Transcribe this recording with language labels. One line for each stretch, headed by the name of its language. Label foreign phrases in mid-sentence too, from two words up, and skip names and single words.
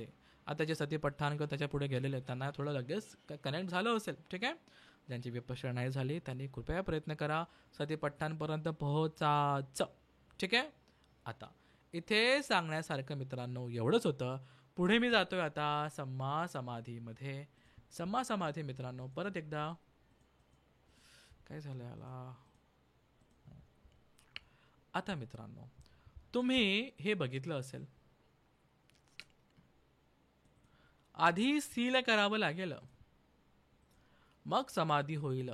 Marathi: आता जे सतीपट्ठाण त्याच्या पुढे गेलेले त्यांना थोडं लगेच कनेक्ट झालं असेल. ठीक आहे. ज्यांची विपश्यना नाही झाली त्यांनी कृपया प्रयत्न करा सतीपट्ठाणपर्यंत पोहोचायचं. ठीक आहे. आता इथे सांगण्यासारखं मित्रांनो एवढंच होतं. पुढे मी जातोय आता
Pali: सम्मा समाधीमध्ये. सम्मा समाधी
Marathi: मित्रांनो परत एकदा काय झालं याला. आता मित्रांनो तुम्ही हे बघितलं असेल, आधी सील करावं लागेल मग समाधी होईल.